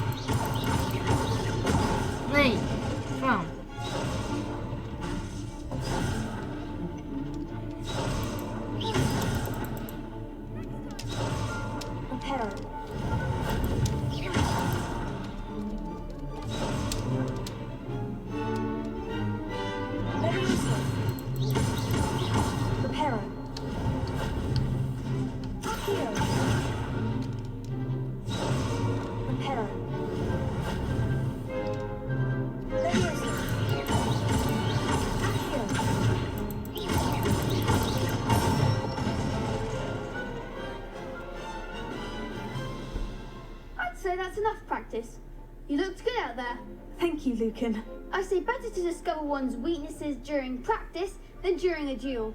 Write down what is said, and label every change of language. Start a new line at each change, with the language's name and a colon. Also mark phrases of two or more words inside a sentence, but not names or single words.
Swedish: Nej, fan.
English: Reparo. Leviosa. Reparo. Accio. Reparo. Leviosa. Accio. I'd say that's enough practice. You looked good out there. Thank you, Lucan. I say better to discover one's weaknesses during practice than during a duel.